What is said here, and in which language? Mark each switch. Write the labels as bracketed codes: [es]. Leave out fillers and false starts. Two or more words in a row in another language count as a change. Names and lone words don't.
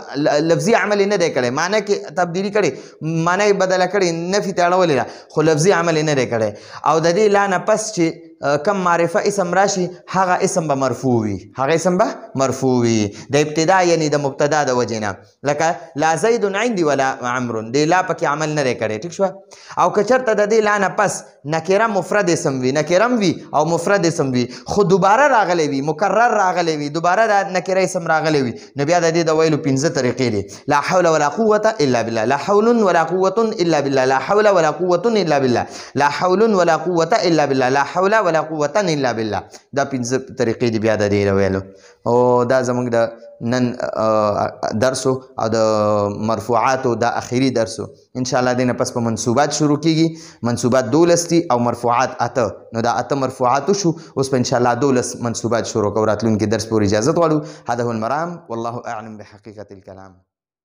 [ps] لفظي عمل یې نه دی کړی، معنی کې تبدیلي کړې، معنی یې بدله کړې، نفي ته اړولې ده، خو لفظي عمل یې نه دی کړی. او د دې لا نه پس چې کم معرفه اسم راشي هغه اسم به مرفوع وي، د ابتدا یعنی د مبتدا د وجې نه، لکه [ar] لا زید عندي ولا عمر، [ps] دې لا پکې عمل نه دی کړی. ټیک شوه. او که چېرته د دې لا نه پس نکره مفرد اسم وي، نکره هم وي او مفرد اسم وي، خو دوباره راغلی وي، مکرر راغلی وي، دوباره د نکره اسم راغلی وي، نو بیا د دې د ویلو 15 طریقې دي. [ar] لا حول ولا قوة الا بالله، لا حول ولا قوة الا بالله، لا حول ولا قوة الا بالله، لا حول ولا قوة الا بالله، لا حول ولا قوة الا بالله. [ps] دا 15 طریقې دي بیا د دې ویلو. او دا زموږ د نن درسو او د مرفوعاتو دا اخیری درسو. [ar] ان شاء الله [ps] دینه پس په منصوبات شروع کیږي. منصوبات 12 دي او مرفوعات 8. نو دا 8 مرفوعات شو، اوس په [ar] ان شاء الله [ps] 12 منصوبات شروع کوو. راتلونکي درس پورې اجازه غواړو. [ar] هذا هو المرام والله اعلم بحقيقة الكلام.